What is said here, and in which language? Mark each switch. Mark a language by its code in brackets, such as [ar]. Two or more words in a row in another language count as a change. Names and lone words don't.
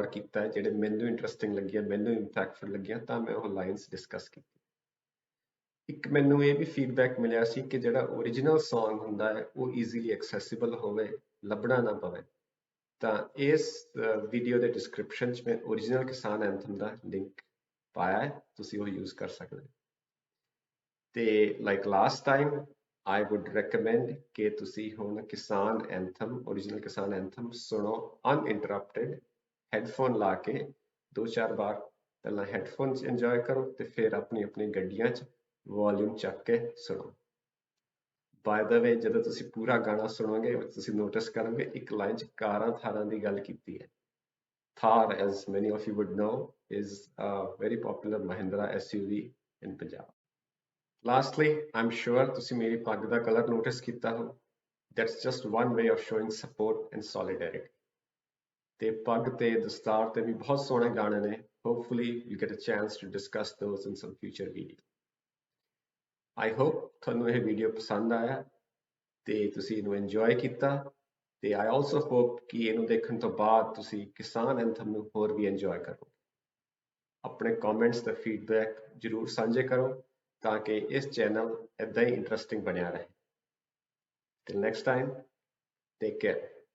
[pa] ਕੀਤਾ ਜਿਹੜੇ ਮੈਨੂੰ ਇੰਟਰਸਟਿੰਗ ਲੱਗੀਆਂ ਮੈਨੂੰ ਇੰਪੈਕਟਫੁਲ ਲੱਗੀਆਂ ਤਾਂ ਮੈਂ ਉਹ [en] lines discuss [pa] ਕੀਤੀ ਇੱਕ ਮੈਨੂੰ ਇਹ ਵੀ ਫੀਡਬੈਕ ਮਿਲਿਆ ਸੀ ਕਿ ਜਿਹੜਾ [en] original song [pa] ਹੁੰਦਾ ਹੈ ਉਹ [en] easily accessible [pa] ਹੋਵੇ ਲੱਭਣਾ ਨਾ ਪਵੇ ਤਾਂ ਇਸ ਵੀਡੀਓ ਦੇ ਡਿਸਕ੍ਰਿਪਸ਼ਨ 'ਚ ਮੈਂ ਓਰੀਜਨਲ ਕਿਸਾਨ ਐਂਥਮ ਦਾ ਲਿੰਕ ਪਾਇਆ ਹੈ ਤੁਸੀਂ ਉਹ ਯੂਜ਼ ਕਰ ਸਕਦੇ ਤੇ [en] like last time I would recommend [pa] ਕਿ ਤੁਸੀਂ ਹੁਣ ਕਿਸਾਨ ਐਂਥਮ ਓਰੀਜਨਲ ਕਿਸਾਨ ਐਂਥਮ ਸੁਣੋ [en] uninterrupted headphone [pa] ਲਾ ਕੇ 2-4 ਵਾਰ ਪਹਿਲਾਂ ਹੈੱਡਫੋਨ 'ਚ ਇੰਜੋਏ ਕਰੋ ਤੇ ਫਿਰ ਆਪਣੀ ਆਪਣੀ ਗੱਡੀਆਂ 'ਚ ਵੋਲਿਊਮ ਚੱਕ ਕੇ ਸੁਣੋ। [en] by the way, [pa] ਜਦੋਂ ਤੁਸੀਂ ਪੂਰਾ ਗਾਣਾ ਸੁਣੋਗੇ ਤੁਸੀਂ ਨੋਟਿਸ ਕਰੋਗੇ ਇੱਕ ਲਾਈਨ 'ਚ ਕਾਰਾਂ ਥਾਰਾਂ ਦੀ ਗੱਲ ਕੀਤੀ ਹੈ। [en] Thar, as many of you would know, is a very popular Mahindra SUV in Punjab. Lastly, I'm sure [pa] ਤੁਸੀਂ ਮੇਰੀ ਪੱਗ ਦਾ [en] colour notice [pa] ਕੀਤਾ ਹੋ। [en] That's just one way of showing support and solidarity. [pa] ਤੇ ਪੱਗ ਤੇ ਦਸਤਾਰ ਤੇ ਵੀ ਬਹੁਤ ਸੋਹਣੇ ਗਾਣੇ ਨੇ। [en] Hopefully you get a chance to discuss those in some future video. I hope [pa] ਤੁਹਾਨੂੰ ਇਹ ਵੀਡੀਓ ਪਸੰਦ ਆਇਆ ਤੇ ਤੁਸੀਂ ਇਹਨੂੰ enjoy ਕੀਤਾ ਤੇ [en] I also hope [pa] ਕਿ ਇਹਨੂੰ ਦੇਖਣ ਤੋਂ ਬਾਅਦ ਤੁਸੀਂ ਕਿਸਾਨ ਐਂਥਮ ਨੂੰ ਹੋਰ ਵੀ enjoy ਕਰੋ। ਆਪਣੇ comments ਤੇ feedback ਜ਼ਰੂਰ ਸਾਂਝੇ ਕਰੋ ਤਾਂ ਕਿ ਇਸ ਚੈਨਲ ਏਦਾਂ ਹੀ ਇੰਟਰਸਟਿੰਗ ਬਣਿਆ ਰਹੇ। [en] Till next time, take care.